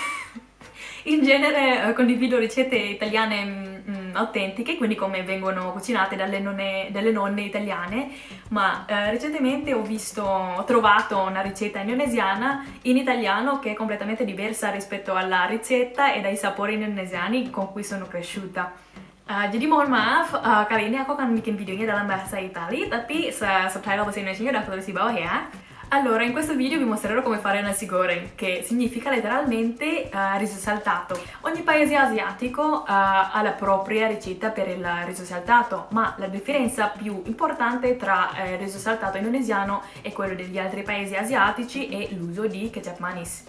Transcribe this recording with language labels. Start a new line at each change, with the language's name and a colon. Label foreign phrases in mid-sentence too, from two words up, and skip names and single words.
Italian: In genere condivido ricette italiane autentiche, quindi come vengono cucinate dalle nonne italiane, ma recentemente ho trovato una ricetta indonesiana in italiano che è completamente diversa rispetto alla ricetta e dai sapori indonesiani con cui sono cresciuta.
Indonesian: Jadi mohon maaf, kali ini aku akan bikin videonya dalam bahasa Itali, tapi subtitle bahasa Indonesia udah aku tulis di bawah ya.
Italian: Allora, in questo video vi mostrerò come fare nasi goreng, che significa letteralmente riso saltato. Ogni paese asiatico ha la propria ricetta per il riso saltato, ma la differenza più importante tra il riso saltato indonesiano e quello degli altri paesi asiatici è l'uso di ketchup manis.